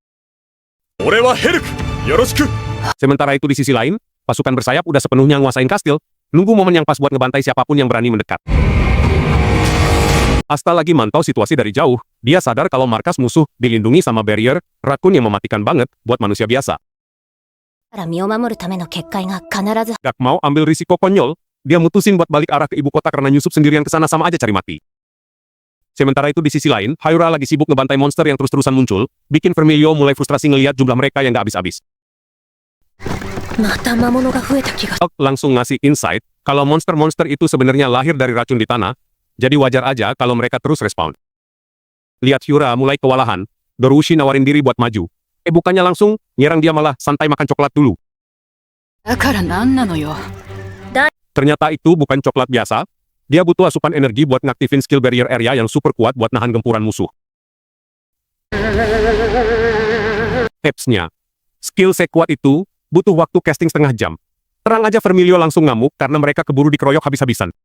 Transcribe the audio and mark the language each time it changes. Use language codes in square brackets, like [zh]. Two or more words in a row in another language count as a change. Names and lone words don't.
[id] Sementara itu di sisi lain, pasukan bersayap udah sepenuhnya nguasain kastil, nunggu momen yang pas buat ngebantai siapapun yang berani mendekat. Asta lagi mantau situasi dari jauh, dia sadar kalau markas musuh dilindungi sama barrier, rakun yang mematikan banget buat manusia biasa. [ja] から身を守るための結界が必ず。 [id] Gak mau ambil risiko konyol, dia mutusin buat balik arah ke ibu kota karena nyusup sendirian ke sana sama aja cari mati. Sementara itu di sisi lain, Hyura lagi sibuk ngebantai monster yang terus-terusan muncul, bikin Vermilio mulai frustrasi ngelihat jumlah mereka yang gak habis-habis. [ja] また魔物が増えた気が。 [id] Hulk langsung ngasih insight kalau monster-monster itu sebenarnya lahir dari racun di tanah, jadi wajar aja kalau mereka terus respawn. Lihat Hyura mulai kewalahan, Dorushi nawarin diri buat maju. Bukannya langsung, nyerang dia malah santai makan coklat dulu. [ja] だから何なのよ。 [id] Ternyata itu bukan coklat biasa, dia butuh asupan energi buat ngaktifin [en] skill barrier area [id] yang super kuat buat nahan gempuran musuh. Tipsnya, skill sekuat itu butuh waktu casting setengah jam. Terang aja Vermilio langsung ngamuk karena mereka keburu dikeroyok habis-habisan.